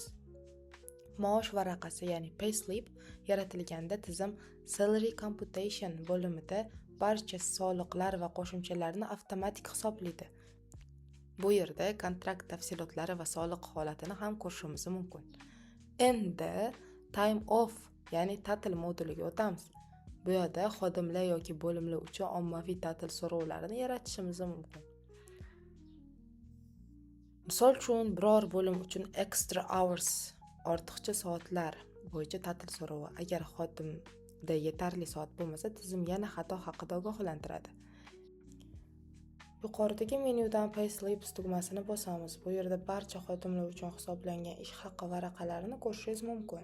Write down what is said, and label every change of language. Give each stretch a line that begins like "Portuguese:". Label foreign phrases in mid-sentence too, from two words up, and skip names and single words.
Uzbek: Maosh varaqasi, ya'ni payslip yaratilganda tizim
English: salary computation
Uzbek: bo'limida barcha soliqlar va qo'shimchalarni avtomatik hisoblaydi. Bu yerda kontrakt tafsilotlari va soliq holatini ham ko'rishimiz mumkin. Endi
English: time off,
Uzbek: ya'ni ta'til moduliga o'tamiz. Bu yerda xodimlar yoki bo'limlar uchun ommaviy ta'til so'rovlarini yaratishimiz mumkin. Misol uchun, biror bo'lim uchun
English: extra hours,
Uzbek: ortiqcha soatlar bo'yicha ta'til so'rovi. Agar xodimda yetarli soat bo'lmasa, tizim yana xato haqida ogohlantiradi. Yuqoridagi menyudan Payslips tugmasini bosamiz. Bu yerda barcha xodimlar uchun hisoblangan ish haqi varaqalarini ko'rishingiz mumkin.